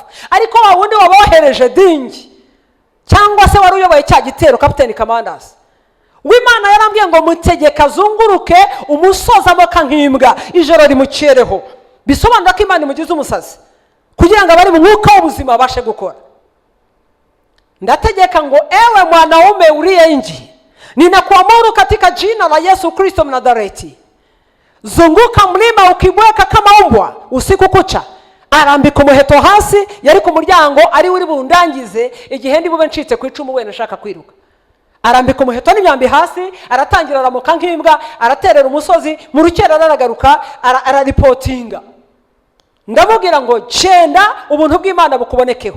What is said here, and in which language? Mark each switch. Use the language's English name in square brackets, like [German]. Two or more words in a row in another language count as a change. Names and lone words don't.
[Kinyarwanda] Ariko wa wundi wabohereje dingi cyangwa se wari uyoboye cya gitero, [English] Captain Commanders [Kinyarwanda] w'Imana yarambwiye ngo mutegeka azunguruke umusozi amoka nk'imbwa ijoro rimucereho. Bisobanura ko Imana imugize umusazi kugira ngo abari mu mwuka w'ubuzima babashe gukora. [Swahili] Ndategeka ngo ewe mwanaume uliye nje, ninakuamuru katika jina la Yesu Kristo Mnazareti, zunguka mlima ukibweka kama mbwa usiku kucha. [Kinyarwanda] Arambika umuheto hasi, yari ku muryango ari uri bundangize igihe ndi bube ncitse ku icumu we nashaka kwiruka. Arambika umuheto n'imyambi hasi, aratangira aramuka nk'imbwa, araterera umusozi, mu rukera aragaruka araripotinga. Ndamubwira ngo genda ubuntu bw'Imana bukubonekeho.